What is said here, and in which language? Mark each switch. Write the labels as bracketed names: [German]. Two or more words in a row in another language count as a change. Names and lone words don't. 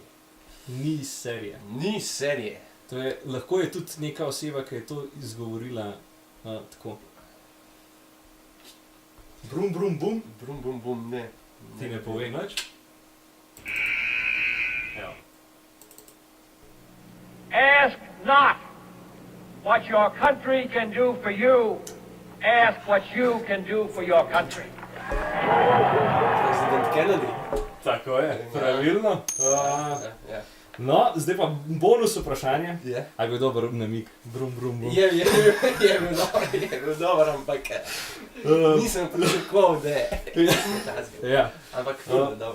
[Slovenian] ni iz serije. Ni serije. Lahko je tudi neka oseba, ki je to izgovorila tako. Brum brum bum, Brum bum bum, ne. ti ne pove nič. Evo. [English] Ask not what your country can do for you. Ask what you can do for your country. President Kennedy. [Slovenian] Tako je, pravilno. Ja. No, zdaj pa bonus vprašanje. Je. A je bil dober namik? Brum brum bum. Je bil dober, ampak nisem pričakoval, da je tazga. Ja. Ampak dobro.